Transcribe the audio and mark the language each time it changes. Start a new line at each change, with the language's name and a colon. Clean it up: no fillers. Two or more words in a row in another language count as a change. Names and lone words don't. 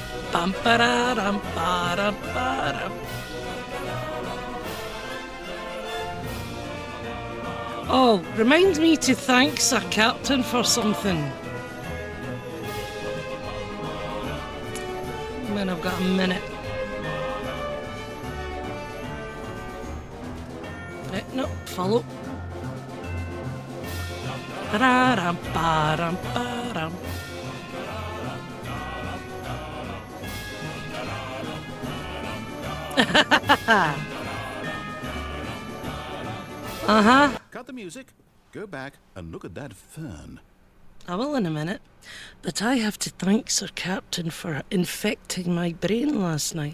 English: Bum ba-da-dum, ba-dum, ba-dum. Oh, reminds me to thank Sir Captain for something. When I've got a minute. No, follow. Ba-da-dum, ba-dum, ba-dum. Uh-huh. Cut the music, go back and look at that fern. I will in a minute. But I have to thank Sir Captain for infecting my brain last night.